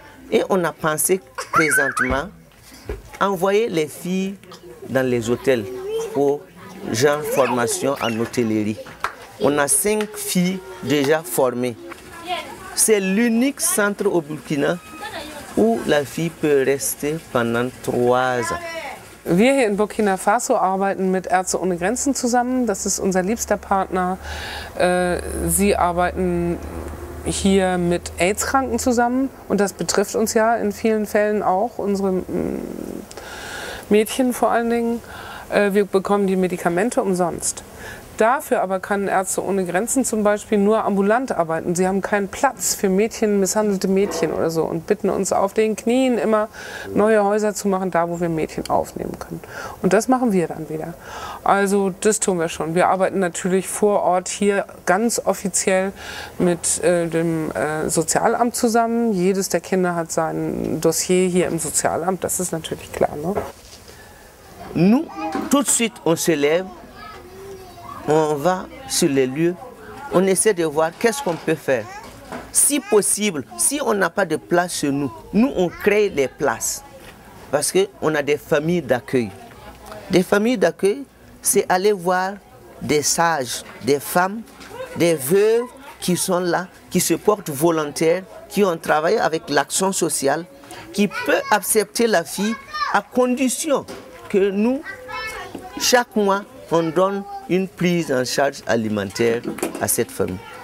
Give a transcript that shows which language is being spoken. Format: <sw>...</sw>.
<fr>Et on a pensé présentement envoyer les filles dans les hôtels pour genre formation en hôtellerie. On a 5 filles déjà formées. C'est l'unique centre au Burkina où la fille peut rester pendant 3 ans.</fr> <de>Wir hier in Burkina Faso arbeiten mit Ärzte ohne Grenzen zusammen. Das ist unser liebster Partner. Sie arbeiten hier mit AIDS-Kranken zusammen. Und das betrifft uns ja in vielen Fällen auch, unsere Mädchen vor allen Dingen. Wir bekommen die Medikamente umsonst. Dafür aber kann Ärzte ohne Grenzen zum Beispiel nur ambulant arbeiten. Sie haben keinen Platz für Mädchen, misshandelte Mädchen oder so und bitten uns auf den Knien immer neue Häuser zu machen, da wo wir Mädchen aufnehmen können. Und das machen wir dann wieder. Also das tun wir schon. Wir arbeiten natürlich vor Ort hier ganz offiziell mit dem Sozialamt zusammen. Jedes der Kinder hat sein Dossier hier im Sozialamt, das ist natürlich klar, ne?</de> <fr>Nous, tout de suite, on se lève. On va sur les lieux, on essaie de voir qu'est-ce qu'on peut faire. Si possible, si on n'a pas de place chez nous, nous on crée les places. Parce qu'on a des familles d'accueil. Des familles d'accueil, c'est aller voir des sages, des femmes, des veuves qui sont là, qui se portent volontaires, qui ont travaillé avec l'action sociale, qui peuvent accepter la fille à condition que nous, chaque mois, on donne une prise en charge alimentaire à cette famille.</fr>